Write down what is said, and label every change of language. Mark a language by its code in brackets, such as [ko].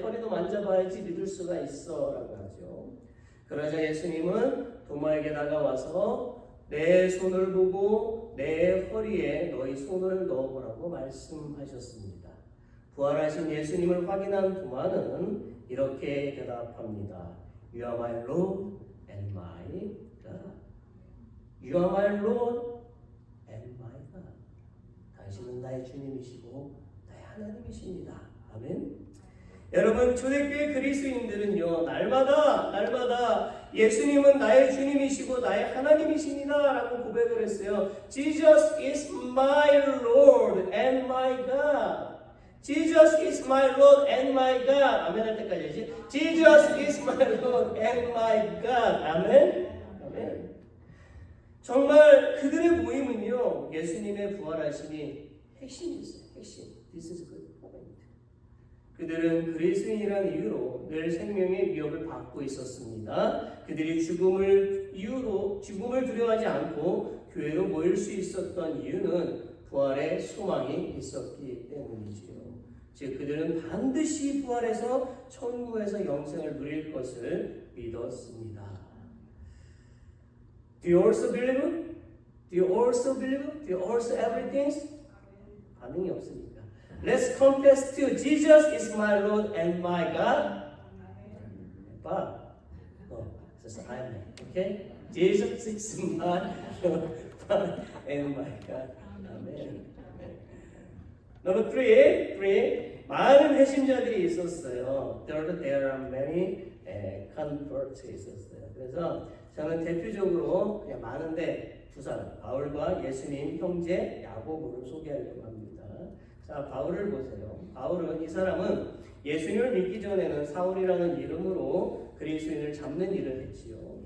[ko] 허리도 만져봐야지 믿을 수가 있어. 라고 하죠. 그러자 예수님은 도마에게 다가와서 내 손을 보고 내 허리에 너희 손을 넣어보라고 말씀하셨습니다. 부활하신 예수님을 확인한 도마는 이렇게 대답합니다. [en] You are my Lord and my God. You are my Lord and my God. [ko] 당신은 나의 주님이시고 나의 하나님이십니다. 아멘. 여러분, 초대교회 그리스도인들은요, 날마다 예수님은 나의 주님이시고 나의 하나님이십니다 라고 고백을 했어요. [en] Jesus is my Lord and my God. Jesus is my Lord and my God. [ko] 아멘 할 때까지 해야지. [en] Jesus is my Lord and my God. [ko] 아멘. 아멘. 정말 그들의 모임은요, 예수님의 부활하심이 핵심이었어요. [en] 핵심. This is good point. [ko] 그들은 그리스도인이라는 이유로 늘 생명의 위협을 받고 있었습니다. 그들이 죽음을 두려워하지 않고 교회로 모일 수 있었던 이유는 부활의 소망이 있었기 때문이지요. 즉 그들은 반드시 부활해서 천국에서 영생을 누릴 것을 믿었습니다. [en] Do you also believe? Do you also believe? Do you also everything? [ko] 반응이 없으니까. [en] Let's confess to Jesus is my Lord and my God. But just amen. Okay? Jesus is my Lord and my God. Amen. Number three. [ko] 많은 회심자들이 있었어요. [en] There are many converts [ko] 있었어요. 그래서 저는 대표적으로 그냥 많은데 두 사람, 바울과 예수님 형제 야고보를 소개하려고 합니다. 자, 바울을 보세요. 바울은 이 사람은 예수님을 믿기 전에는 사울이라는 이름으로 그리스도인을 잡는 일을 했지요.